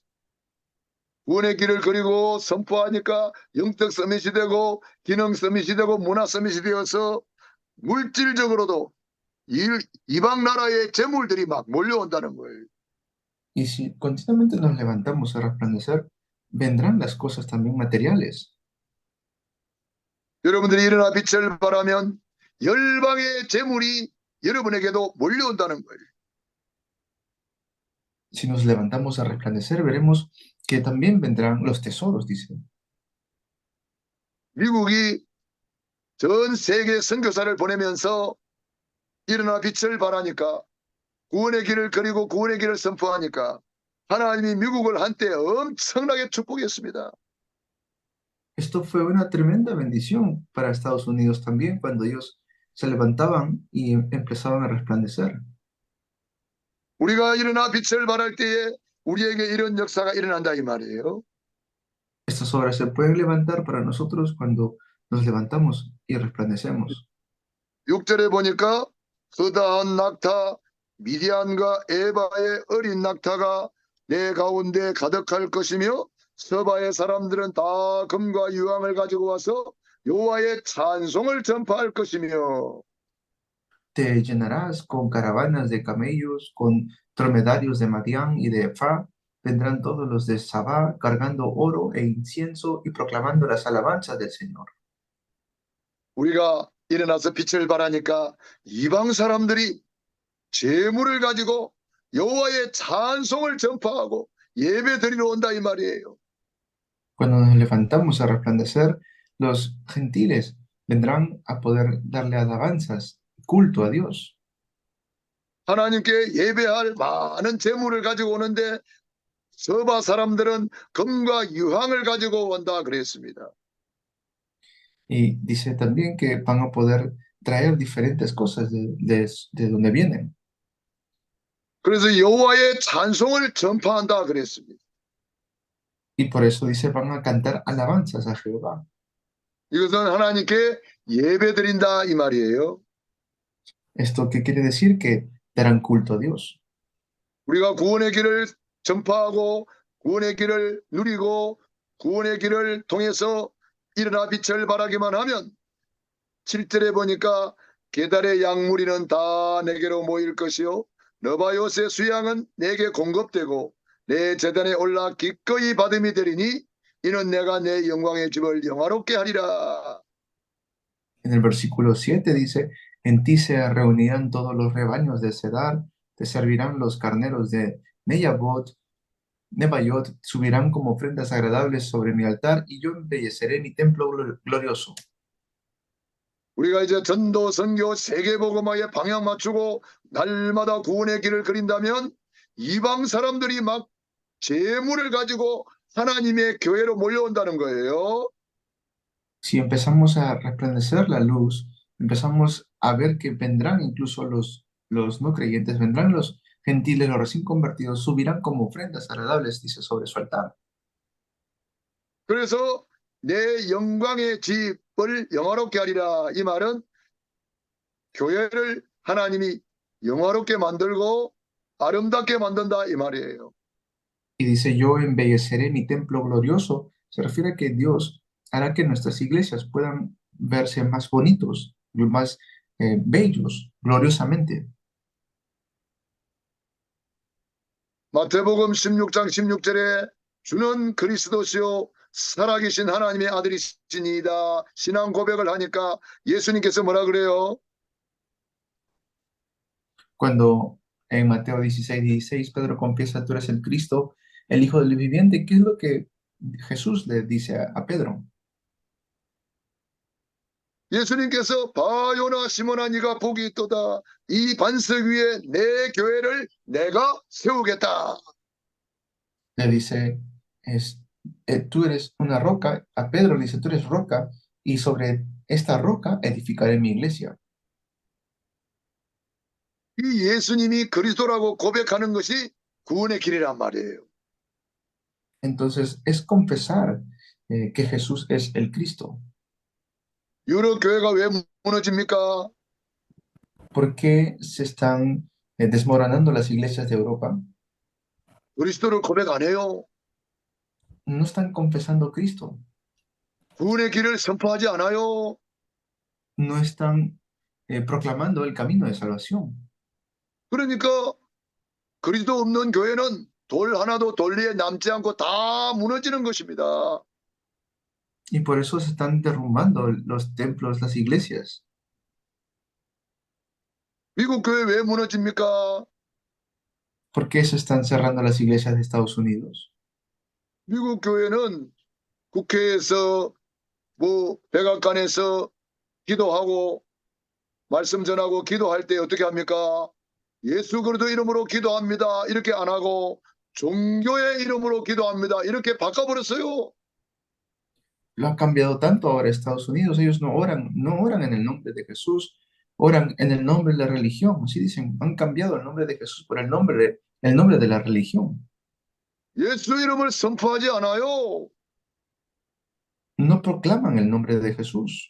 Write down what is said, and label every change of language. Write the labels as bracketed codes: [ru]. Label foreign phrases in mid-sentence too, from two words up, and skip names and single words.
[ko] 구원의 길을 그리고 선포하니까 영적 서밋이 되고 기능 서밋이 되고 문화 서밋이 되어서 물질적으로도 이방 나라의 재물들이 막 몰려온다는 거예요. [es] Y si continuamente nos levantamos a resplandecer, vendrán las cosas también materiales. [ko] 여러분들이 일어나 빛을 발하면 열방의 재물이 여러분에게도 몰려온다는 거예요. [es] Si nos levantamos a resplandecer, veremos que también vendrán los tesoros, dice. [ko] 미국이 전 세계 선교사를 보내면서 일어나 빛을 발하니까 구원의 길을 그리고 구원의 길을 선포하니까 하나님이 미국을 한때 엄청나게 축복했습니다. [es] Esto fue una tremenda bendición para Estados Unidos también cuando ellos se levantaban y empezaban a resplandecer. [ko] 우리가 일어나 빛을 발할 때에 우리에게 이런 역사가 일어난다 이 말이에요. [es] Estas obras se pueden levantar para nosotros cuando nos levantamos y resplandecemos. [ko] 6절에 보니까 허다한 낙타 미디안과 에바의 어린 낙타가 내 가운데 가득할 것이며 서바의 사람들은 다 금과 유황을 가지고 와서 여호와의 찬송을 전파할 것이며 [es] Te llenarás con caravanas de camellos, con dromedarios de Madián y de Efá. Vendrán todos los de Sabá cargando oro e incienso y proclamando las alabanzas del Señor. [ko] 우리가 일어나서 빛을 발하니까 이방 사람들이 재물을 가지고 여호와의 찬송을 전파하고 예배 드리러 온다 이 말이에요. [es] Cuando nos levantamos a resplandecer, los gentiles vendrán a poder darle alabanzas, culto a Dios. [ko] 하나님께 예배할 많은 재물을 가지고 오는데 서바 사람들은 금과 유황을 가지고 온다 그랬습니다. [es] Y dice también que van a poder traer diferentes cosas de donde vienen. [ko] 그래서 여호와의 찬송을 전파한다 그랬습니다. [es] Y por eso dice, van a cantar alabanzas a Jehová. [ko] 이것은 하나님께 예배 드린다 이 말이에요. [es] ¿Esto qué quiere decir? Que darán culto a Dios. [ko] 우리가 구원의 길을 전파하고 구원의 길을 누리고 구원의 길을 통해서 일어나 빛을 발하기만 하면 7절에 보니까 게달의 양무리는 다 내게로 모일 것이요 너바요스의 수양은 내게 공급되고 내 제단에 올라 기꺼이 받음이 되리니 이는 내가 내 영광의 집을 영화롭게 하리라. [es] En el versículo 7 dice, en ti se reunirán todos los rebaños de Cedar, te servirán los carneros de Nebayot, subirán como ofrendas agradables sobre mi altar y yo embelleceré mi templo glorioso. [ko] 우리가 이제 전도 선교 세계복음화에 방향 맞추고 날마다 구원의 길을 그린다면 이방 사람들이 막 재물을 가지고 하나님의 교회로 몰려온다는 거예요. [es] Si empezamos a resplandecer la luz, empezamos a ver que vendrán incluso los no creyentes, vendrán los gentiles, los recién convertidos, subirán como ofrendas agradables, dice, sobre su altar. [ko] 그래서 내 영광의 집을 영화롭게 하리라. 이 말은 교회를 하나님이 영화롭게 만들고 아름답게 만든다 이 말이에요. [es] Y dice, yo embelleceré mi templo glorioso. Se refiere a que Dios hará que nuestras iglesias puedan verse más bonitos, más bellos, gloriosamente. [ko] 마태복음 16장 16절에 주는 그리스도시요 살아계신 하나님의 아들이시니이다. 신앙 고백을 하니까 예수님께서 뭐라 그래요? [es] Cuando en Mateo 16:16 Pedro confiesa, tú eres el Cristo, el Hijo del Viviente, ¿qué es lo que Jesús le dice a Pedro? [ko] 예수님께서 바요나 시몬아 네가 복이 있도다. 이 반석 위에 내 교회를 내가 세우겠다. [es] Le dice, tú eres una roca, a Pedro le dice, tú eres roca, y sobre esta roca edificaré mi iglesia. [ko] 이 예수님이 그리스도라고 고백하는 것이 구원의 길이란 말이에요. [es] Entonces es confesar que Jesús es el Cristo. [ko] 유럽 교회가 왜 무너집니까? [es] ¿Por qué se están desmoronando las iglesias de Europa? [ko] 그리스도를 고백 안 해요. [es] No están confesando Cristo, [ko] 구원의 길을 선포하지 않아요. [es] no están proclamando el camino de salvación. [ko] 그러니까 그리스도 없는 교회는 돌 하나도 돌 위에 남지 않고 다 무너지는 것입니다. [es] Y por eso se están derrumbando los templos, las iglesias. [ko] 미국 교회 왜 무너집니까? [es] ¿Por qué se están cerrando las iglesias de Estados Unidos? [ko] 미국 교회는 국회에서 백악관에서 기도하고 말씀 전하고 기도할 때 어떻게 합니까? 예수 그리스도 이름으로 기도합니다. 이렇게 안 하고 종교의 이름으로 기도합니다. 이렇게 바꿔버렸어요. [es] Lo han cambiado tanto ahora Estados Unidos. Ellos no oran en el nombre de Jesús, oran en el nombre de la religión. Así dicen, han cambiado el nombre de Jesús por el nombre de la religión. [ko] 예수 이름을 선포하지 않아요. [es] No proclaman el nombre de Jesús.